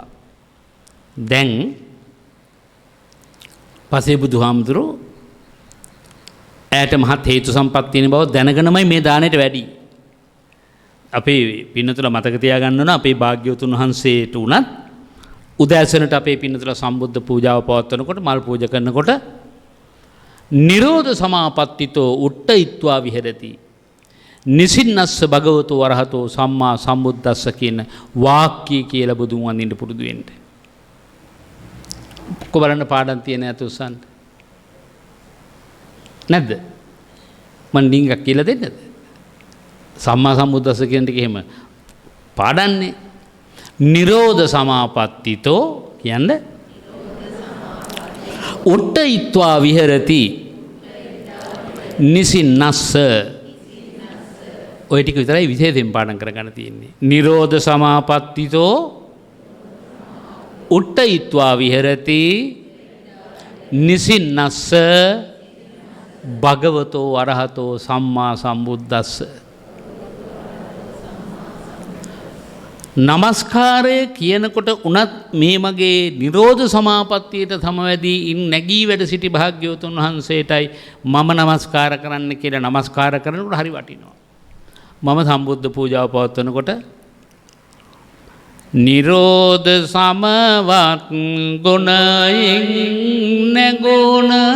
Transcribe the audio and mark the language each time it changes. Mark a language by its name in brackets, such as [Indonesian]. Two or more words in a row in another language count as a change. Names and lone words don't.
[Sinhala] දැන් පසේ බුදුහාමුදුරුවෝ ඈට මහත් හේතු සම්පත් තියෙන බව දැනගෙනමයි මේ දාණයට වැඩි. අපේ පින්නතුල මතක තියාගන්න ඕන අපේ භාග්‍යවතුන් වහන්සේට උනත් උදෑසනට අපේ පින්නතුල සම්බුද්ධ පූජාව පවත්වනකොට මල් පූජා කරනකොට [Pali] නිරෝධ සමාපත්තිතෝ උට්ඨයිත්වා විහෙරති නිසින්නස්ස භගවතෝ වරහතෝ සම්මා සම්බුද්දස්ස [Sinhala] කියන වාක්‍ය කියලා බුදුන් වඳින්න පුරුදු වෙන්න. කොබලන්න පාඩම් තියෙන අතුසන් නැද්ද? මන් ඩිංගක් කියලා දෙන්නද? [Pali] සම්මා සම්බුද්දස්ස [Sinhala] කියන ටික එහෙම පාඩන්නේ. [Pali] නිරෝධ සමාපත්තිතෝ [Sinhala] කියන්නේ [Pali] උට්ඨයිත්වා විහෙරති නිසින්නස්ස [Sinhala] ඔය ටික විතරයි විශේෂයෙන් පාඩම් කරගන්න තියෙන්නේ. [Pali] නිරෝධ සමාපත්තිතෝ උට්ඨයිත්වා විහෙරති නිසින්නස්ස භගවතෝ අරහතෝ සම්මා සම්බුද්දස්ස. [Sinhala] නමස්කාරය කියනකොට උනත් මේ මගේ නිරෝධ සමාපත්තියට සමවැදී නැගී වැඩ සිටි භාග්‍යවතුන් වහන්සේටයි මම නමස්කාර කරන්න කියලා නමස්කාර කරනකොට හරි වටිනවා. මම සම්බුද්ධ පූජාව පවත්වනකොට නිරෝධ සමවත් ගුණයෙන් නැගුණ